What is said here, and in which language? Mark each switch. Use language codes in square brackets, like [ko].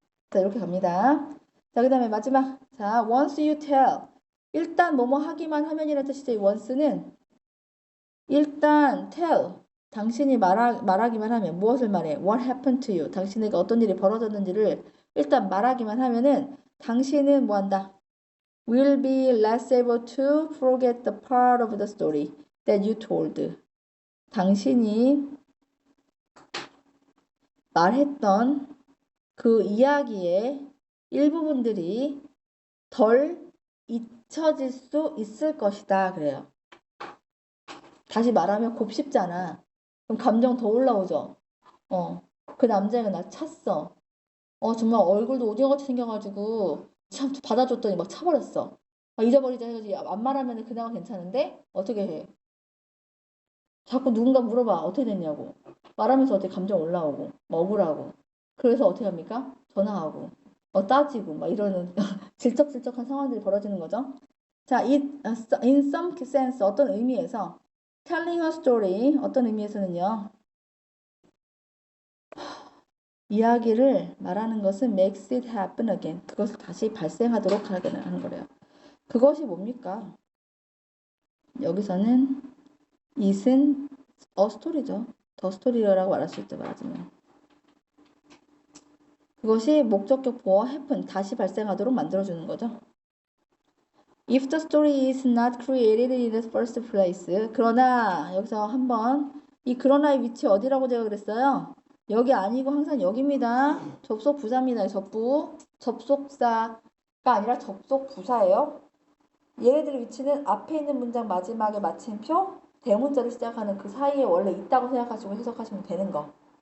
[ko] 자, 이렇게 갑니다. 자, 그 다음에 마지막. 자, [en] once you tell. [ko] 일단 뭐뭐 하기만 하면이라는 뜻이죠. 이 once는 일단 tell. 당신이 말하기만 하면 무엇을 말해? [en] What happened to you? [ko] 당신에게 어떤 일이 벌어졌는지를 일단 말하기만 하면은 당신은 뭐 한다? [en] Will be less able to forget the part of the story that you told. [ko] 당신이 말했던 그 이야기의 일부분들이 덜 잊혀질 수 있을 것이다. 그래요. 다시 말하면 곱씹잖아. 그럼 감정 더 올라오죠. 그 남자애가 나 찼어. 정말 얼굴도 오징어같이 생겨가지고 참 받아줬더니 막 차버렸어. 잊어버리자 해가지고 안 말하면 그나마 괜찮은데 어떻게 해? 자꾸 누군가 물어봐. 어떻게 됐냐고. 말하면서 어떻게 감정 올라오고 뭐 억울하고. 그래서 어떻게 합니까? 전화하고 따지고 막 이러는 질척질척한 상황들이 벌어지는 거죠. [en] 자, in some sense [ko] 어떤 의미에서 [en] telling a story [ko] 어떤 의미에서는요. 이야기를 말하는 것은 [en] makes it happen again. [ko] 그것을 다시 발생하도록 하는 거래요. 그것이 뭡니까? 여기서는 it은 a story죠. 더 스토리라고 말할 수 있죠. 말하자면. 그것이 목적격 보어 happen, 다시 발생하도록 만들어주는 거죠. [en] If the story is not created in the first place. [ko] 그러나 여기서 한번 이 그러나의 위치 어디라고 제가 그랬어요? 여기 아니고 항상 여기입니다. 접속 부사입니다. 접속사가 아니라 접속 부사예요. 얘네들의 위치는 앞에 있는 문장 마지막에 마침표 대문자를 시작하는 그 사이에 원래 있다고 생각하시고 해석하시면 되는 거.